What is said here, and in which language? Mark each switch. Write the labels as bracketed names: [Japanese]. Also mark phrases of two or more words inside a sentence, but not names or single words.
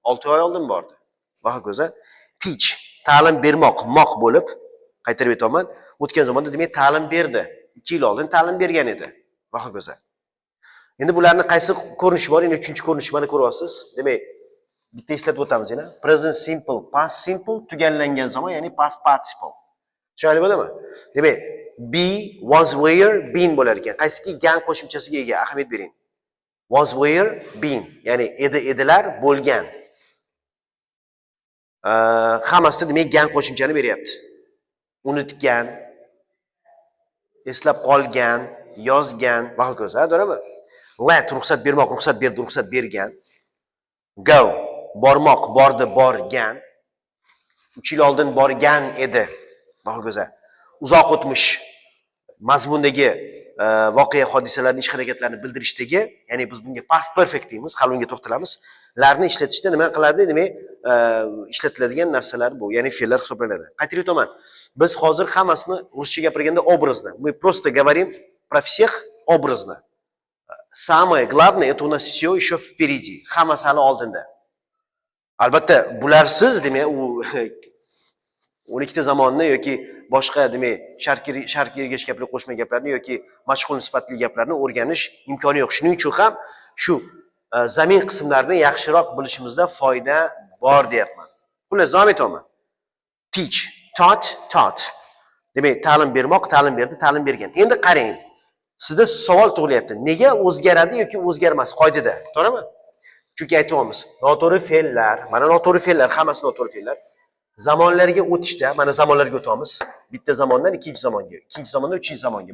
[Uzbek] 6 oy oldin bordi. Va hokazo. Teach, ta'lim bermoq, moq bo'lib, qaytarib aytaman. O'tgan zamonda demak ta'lim berdi. 2 yil oldin ta'lim bergan edi. Va hokazo. Endi bularning qaysi ko'rinishi bor? Endi 3-ko'rinish mana ko'ryapsiz. Demak, bitta eslatib o'tamiz yana. [English] Present simple, past simple [Uzbek] tugallangan zamon, ya'ni [English] past participle. [Uzbek] Tushunarli bo'ladimi? Demak, [English] be, was, were, been [Uzbek] bo'lar ekan. Qaysiki gan qo'shimchasiga ega? Ahamiyat bering. [English] Was, were, been, [Uzbek] ya'ni edi, edilar, bo'lgan. Hammasida demak gan qo'shimchani beryapti. Unutgan, eslab qolgan, yozgan va hokazo, to'g'rimi? Let, ruxsat bermoq, ruxsat berdi, ruxsat bergan. Go, bormoq, bordi, borgan. 3 yil oldin borgan edi. Va hokazo. Uzoq o'tmish mazmundagi voqea hodisalarning ish harakatlarini bildirishdagi, ya'ni biz bunga [English] past perfect [Uzbek] deymiz, hali unga to'xtalamiz. Larni ishlatishda nima qiladi? Demak, ishlatiladigan narsalar bu, ya'ni fe'llar hisoblanadi. Qaytarib aytaman. Biz hozir hammasini ruscha gapirganda obrazda. [Russian] Мы просто говорим про всех образно. Самое главное это у нас все еще впереди. [Uzbek] Hammasi hali oldinda. Albatta, bularsiz demak u 12 ta zamonni yoki boshqa demak sharq ergash gaplar, qo'shma gaplarni yoki mashhur sifatli gaplarni o'rganish imkoni yo'q. Shuning uchun ham shu zamin qismlarini yaxshiroq bilishimizda foyda bor deyapman. Xullas, davom etaman. [English] Teach, taught, taught. [Uzbek] Demak, ta'lim bermoq, ta'lim berdi, ta'lim bergan. Endi qarang. Sizda savol tug'ilyapti. Nega o'zgaradi yoki o'zgarmas qoidada? To'g'rimi? Chunki aytyapmiz, noto'g'ri fe'llar, mana noto'g'ri fe'llar, hammasi noto'g'ri fe'llar. Zamonlarga o'tishda, mana zamonlarga o'tamiz. Bitta zamondan ikkinchi zamonga, ikkinchi zamondan uchinchi zamonga.